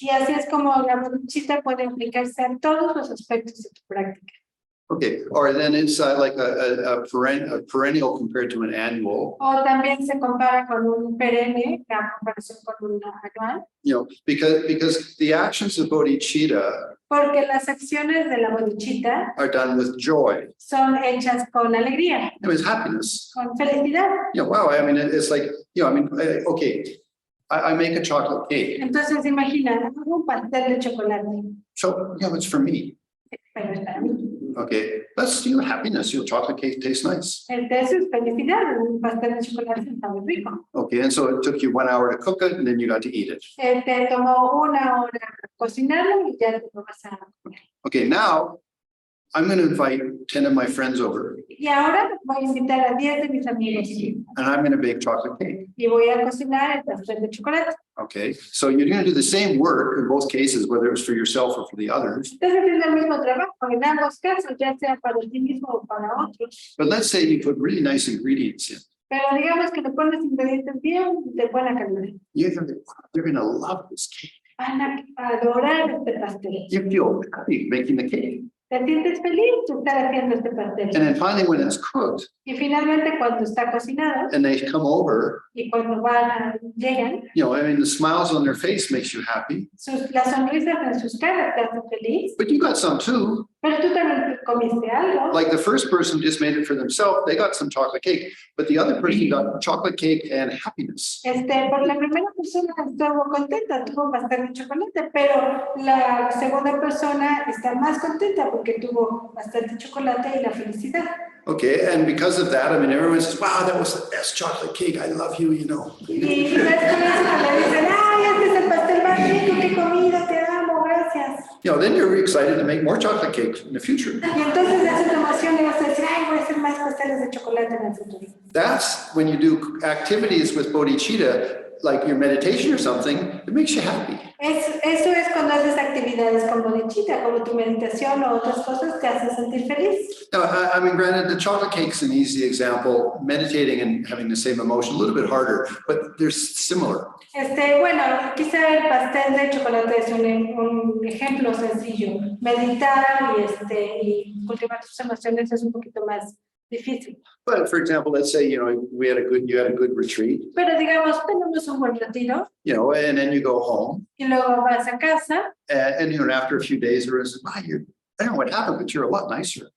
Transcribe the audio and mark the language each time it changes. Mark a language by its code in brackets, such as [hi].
[es] Y así es como la bodhicitta puede aplicarse a todos los aspectos de tu práctica. [en] Okay, or then it's like a perennial compared to an annual. [es] O también se compara con un perenne, la comparación con un anual. [en] Because the actions of bodhicitta [es] Porque las acciones de la bodhicitta [en] are done with joy. [es] son hechas con alegría, [en] It's happiness. [es] con felicidad. [en] Wow, I mean, it's like, okay, I make a chocolate cake. [es] Entonces, imagina, hago un pastel de chocolate, [en] So, it's for me. [es] pero es para mí. [en] Okay, that's happiness. Your chocolate cake tastes nice. [es] Entonces, es felicidad, un pastel de chocolate está muy rico. [en] Okay, and so it took you 1 hour to cook it, and then you got to eat it. [es] Te tomó 1 hora cocinarlo y ya te lo vas a comer. [en] Okay, now I'm going to invite 10 of my friends over, [es] Y ahora voy a invitar a 10 de mis amigos [en] and I'm going to bake chocolate cake. [es] y voy a cocinar el pastel de chocolate. [en] Okay, so you're going to do the same work in both cases, whether it's for yourself or for the others. [es] Entonces es el mismo trabajo en ambos casos, ya sea para ti mismo o para otros. [en] But let's say you put really nice ingredients in. [es] Pero digamos que le pones ingredientes bien de buena calidad. [en] They're going to love this cake. [es] Van a adorar este pastel. [en] You feel happy making the cake. [es] Te sientes feliz de estar haciendo este pastel. [en] And then finally, when it's cooked [es] Y finalmente cuando está cocinado [en] and they come over, [es] y cuando llegan, [en] the smiles on their face makes you happy. [es] las sonrisas en sus caras te hacen feliz. [en] But you got some too. [es] Pero tú también comiste algo. [en] Like the first person just made it for themselves, they got some chocolate cake, but the other person got chocolate cake and happiness. [es] Por la primera persona estuvo contenta, tuvo pastel de chocolate, pero la segunda persona está más contenta porque tuvo pastel de chocolate y la felicidad. [en] Okay, and because of that, everyone says, wow, that was the best chocolate cake. I love you, [es] Y no es con eso que le dicen, ay, este es el pastel más rico que he comido, te amo, gracias. [en] Then you're excited to make more chocolate cake in the future. [es] Y entonces eso te emociona y vas a decir, ay, voy a hacer más pasteles de chocolate en el futuro. [en] That's when you do activities with bodhicitta, like your meditation or something, it makes you happy. [es] Eso es cuando haces actividades con bodhicitta, como tu meditación o otras cosas, te hace sentir feliz. [en] Now, granted, the chocolate cake's an easy example. Meditating and having the same emotion, a little bit harder, but they're similar. [es] Bueno, quizá el pastel de chocolate es un ejemplo sencillo. Meditar y cultivar tus emociones es un poquito más difícil. [en] But for example, let's say, you had a good retreat, [es] Pero digamos, tenemos un buen retiro [en] and then you go home, [es] y luego vas a casa. [en] and after a few days, everyone says, wow, I don't know what happened, but you're a lot nicer.